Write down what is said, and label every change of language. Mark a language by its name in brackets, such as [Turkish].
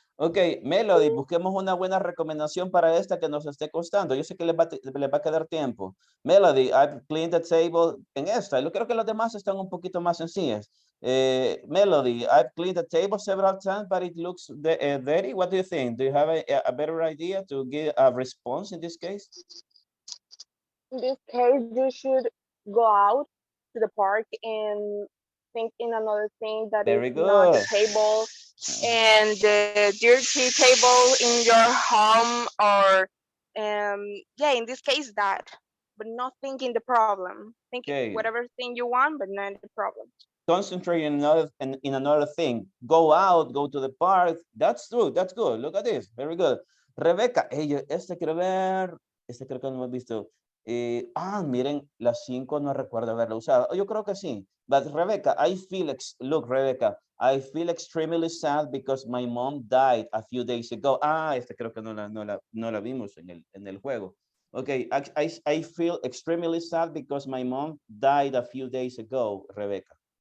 [Spanish] Ok, Melody, busquemos una buena recomendación para esta que nos esté costando. Yo sé que les va a quedar tiempo. [English] Melody, I've cleaned the table [Spanish] en esta. Yo creo que los demás están un poquito más sencillas. [English] Melody, I've cleaned the table several times, but it looks dirty. What do you think? Do you have a better idea to give a response in this case? In this case, you should go out to the park and think in another thing that is not the table and the dirty table in your home, or yeah, in this case that, but not thinking the problem. Think whatever thing you want, but not the problem. Concentrate in another thing. Go out, go to the park. That's true. That's good. Look at this. Very good. [Spanish] Rebecca, quiero ver. Creo que no hemos visto. Miren, las 5 no recuerdo haberla usado. Yo creo que sí. [English] But Rebecca, look, Rebecca, I feel extremely sad because my mom died a few days ago. [Spanish] Creo que no la vimos en el juego. [English] Okay, I feel extremely sad because my mom died a few days ago, Rebecca.